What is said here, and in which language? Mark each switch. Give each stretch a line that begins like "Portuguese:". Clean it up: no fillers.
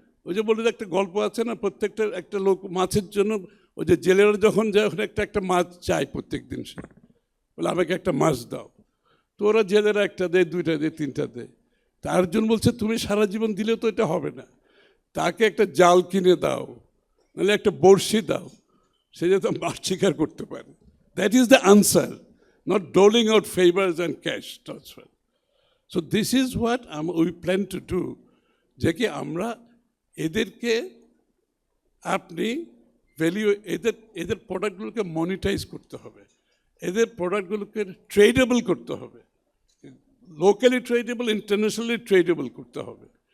Bangla: ওই যে বলে একটা গল্প আছে না, প্রত্যেকটা একটা লোক মাছের জন্য, ওই যে জেলেরা যখন যায় ওখানে একটা মাছ চায় প্রত্যেক দিন, সে বলে আমাকে একটা মাছ দাও। তো ওরা জেলেরা একটা দেয়, 2টা দেয়, 3টা দেয়। তার জন্য বলছে তুমি সারা জীবন দিলেও তো এটা হবে না, তাকে একটা জাল কিনে দাও, নাহলে একটা বড়শি দাও, সে যাতে মাছ শিকার করতে পারে।
English: That is the answer, not doling out favors and cash transfer. So this is what we plan to do,
Bangla: যে কি আমরা এদেরকে, আপনি ভ্যালিউ, এদের প্রোডাক্টগুলোকে মনিটাইজ করতে হবে, এদের প্রোডাক্টগুলোকে ট্রেডেবল করতে হবে, লোকালি ট্রেডেবল, ইন্টারন্যাশনালি ট্রেডেবল করতে হবে।